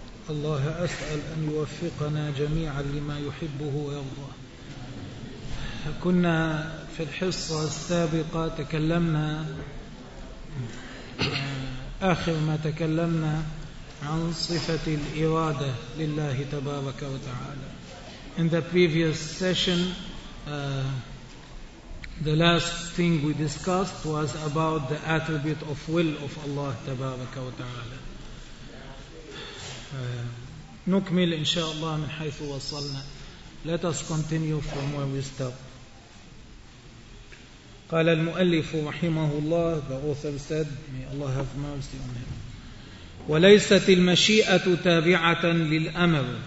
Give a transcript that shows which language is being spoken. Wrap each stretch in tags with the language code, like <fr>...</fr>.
<ar>الله أسأل أن يوفقنا جميعا لما يحبه ويرضاه. كنا في الحصة السابقة تكلمنا آخر ما تكلمنا عن صفة الإرادة لله تبارك وتعالى.</ar> <en>In the previous session, the last thing we discussed was about the attribute of will of Allah</en> <ar>تبارك وتعالى. نكمل إن شاء الله من حيث وصلنا.</ar> <en>Let us continue from where we stopped.</en> <ar>قال المؤلف رحمه الله,</ar> <en>the author said, may Allah have mercy on him.</en> <ar>وليست المشيئة تابعة للأمر.</ar>